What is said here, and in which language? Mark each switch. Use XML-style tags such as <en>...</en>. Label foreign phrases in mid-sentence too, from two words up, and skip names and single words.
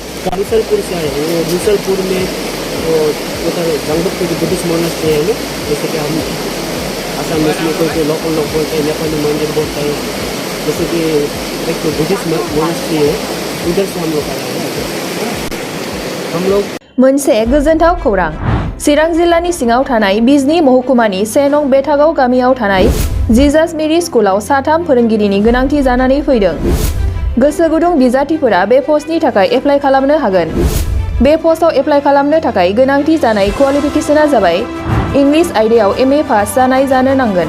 <hi>मुसलपुर से आए हैं, वो मुसलपुर में उधर जंगपुर</hi> <en>Buddhist monastery</en> <hi>है ना, जैसे कि हम असम में कोई लोकल लोग बोलते हैं, नेपाली मंदिर बोलते हैं, जैसे कि एक तो</hi> <en>Buddhist monastery</en> <hi>है, उधर से हम लोग आए हैं। हम लोग</hi> <brx>मोनसे गोजोनथाव खौरां चिरां जिल्लानि सिङाव थानाय बिजनी महकुमानि 1 नं बेथागाव गामियाव थानाय जिजास मेरी स्कुलाव 3 फोरोंगिरिनि गोनांथि जानानै फैदों। गोसो गुदुं बिजाथिफोरा बे पस्टनि थाखाय एप्लाइ खालामनो हागोन। बे पस्टआव एप्लाइ खालामनो थाखाय गोनांथि जानाय क्वालिफिकेशना जाबाय इंलिश आयदायाव MA पास जानाय जानो नांगोन।</brx>